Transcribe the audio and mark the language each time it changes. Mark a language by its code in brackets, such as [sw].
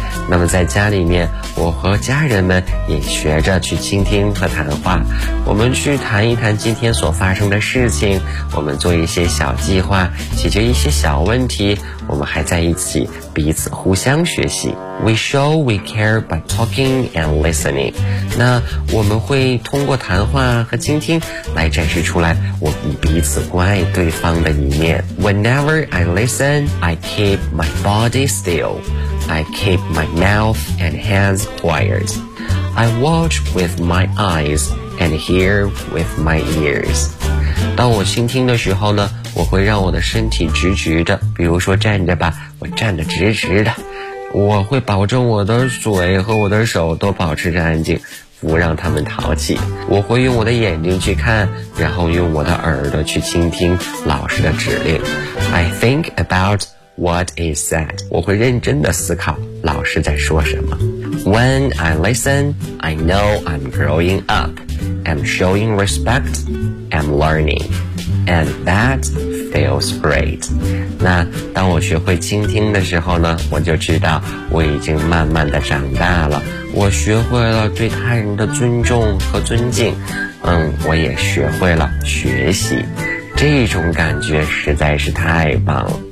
[zh] 那么在家里面，我和家人们也学着去倾听和谈话，我们去谈一谈今天所发生的事情，我们做一些小计划，解决一些小问题，我们还在一起彼此互相学习。 [en] We show we care by talking and listening. [zh] 那我们会通过谈话和倾听来展示出来我们彼此关爱对方的一面。 [en] Whenever I listen, I keep my body stillI keep my mouth and hands quiet. I watch with my eyes and hear with my ears. [zh] 当我倾听的时候呢，我会让我的身体直直的，比如说站着吧，我站得直直的，我会保证我的嘴和我的手都保持着安静，不让他们淘气。我会用我的眼睛去看，然后用我的耳朵去倾听老师的指令。 [en] I think aboutWhat is said? [zh] 我会认真地思考老师在说什么。 [en] When I listen, I know I'm growing up, I'm showing respect, I'm learning, and that feels great. [zh] 那当我学会倾听的时候呢，我就知道我已经慢慢地长大了，我学会了对他人的尊重和尊敬，我也学会了学习，这种感觉实在是太棒了。